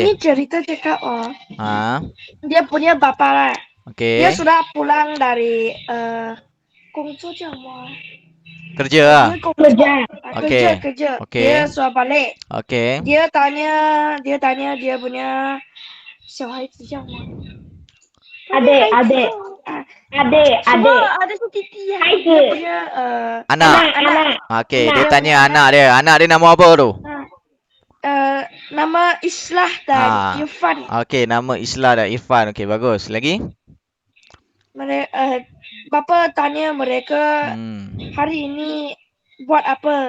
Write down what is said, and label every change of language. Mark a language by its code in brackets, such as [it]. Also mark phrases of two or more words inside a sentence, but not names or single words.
[ms] ini cerita cakap dia punya bapa lah. Okey. Dia sudah pulang dari Kerja lah. kerja. Okey. Dia sudah balik. Okey. Dia tanya dia punya [zh] 小孩子叫什么？ [ms] Adik. 什么？ada tu titi ya. Dia punya Anak. Okey, dia tanya anak dia. Anak dia nama apa tu? nama Islah dan Irfan. Okey, nama Islah dan Irfan. Okey, bagus. Lagi? Bapa tanya mereka hari ini buat apa?